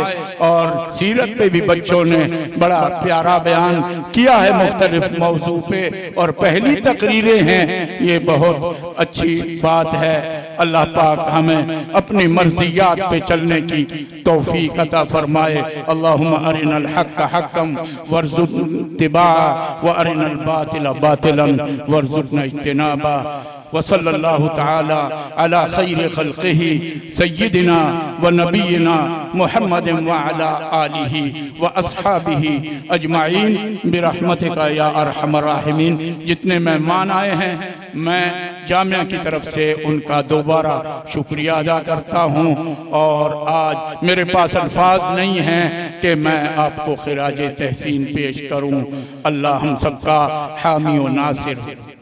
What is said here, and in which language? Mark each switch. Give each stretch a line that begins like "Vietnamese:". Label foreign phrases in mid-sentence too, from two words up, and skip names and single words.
Hindi: और सीरत पे भी बच्चों ने बड़ा प्यारा बयान किया है मुख्तलिफ मौजू पे, और पहली तकरीरें हैं, ये बहुत अच्छी बात है। अल्लाह पाक हमें अपनी मर्जियात पे चलने की तौफीक अता फरमाए।
Arabic: اللهم أرنا الحق حقا وارزقنا اتباعه وأرنا الباطل باطلا وارزقنا اجتنابه. وصلى الله تعالى على خير خلقه سيدنا ونبينا محمد وعلى آله وأصحابه أجمعين برحمتك يا أرحم الراحمين.
Hindi: जितने मेहमान आए हैं, मैं जामिया की तरफ से उनका दोबारा शुक्रिया अदा करता हूँ। और आज मेरे पास अल्फाज नहीं हैं कि मैं आपको खिराज तहसीन पेश करूँ। अल्लाह हम सबका हामी व नासिर।